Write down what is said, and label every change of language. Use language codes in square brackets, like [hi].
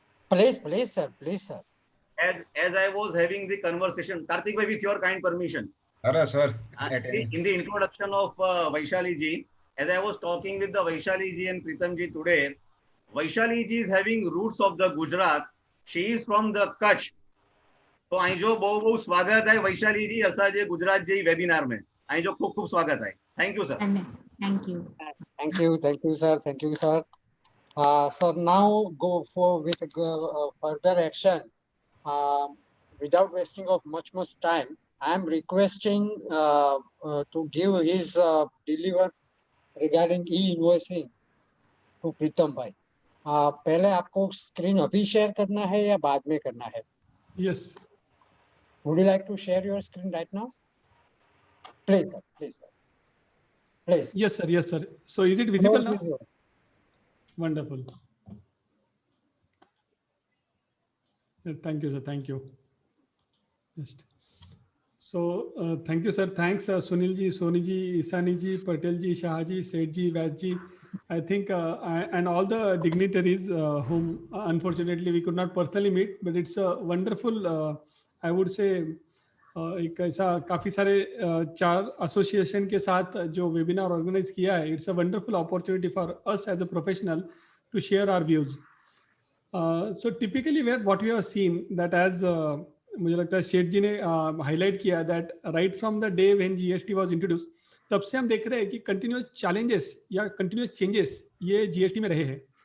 [en] please, sir. Please, sir. As I was having the conversation, Karthik bhai, with your kind permission. Sir. In the introduction of Vaishali ji, as I was talking with the Vaishali ji and Pritam ji today, Vaishali ji is having roots of the Gujarat. She is from the Kutch. [hi] तो आई जो बहुत स्वागत है वैशाली जी असा जे गुजरात जे webinar में आई जो खूब स्वागत है. [en] Thank you, sir. Thank you. Thank you, sir. Thank you, sir. So now go for with further action. Without wasting of much time, I am requesting to give his deliver regarding e-invoicing to Pritam bhai. [hi] पहले आपको screen अभी share करना है या बाद में करना है? [en] Yes. Would you like to share your screen right now? Please, sir. Please. Yes, sir. Yes, sir. So is it visible now? Yours. Wonderful. Yes, thank you, sir. Thank you. Just. So thank you, sir. Thanks, Sunil ji, Soni ji, Isani ji, Patel ji, Shah ji, Seth ji, Vaz ji. I think and all the dignitaries whom unfortunately we could not personally meet, but it's a wonderful, I would say, [hi] एक ऐसा काफी सारे 4 association के साथ जो webinar organise किया है. [en] It's a wonderful opportunity for us as a professional to share our views. So typically what we have seen that as [hi] मुझे लगता है शेठ जी ने हाईलाइट किया [en] that right from the day when GST was introduce, [hi] तब से हम देख रहे हैं कि कंटिन्यूअस चैलेंजेस या कंटिन्यूअस चेंजेस ये जीएसटी में रहे हैं.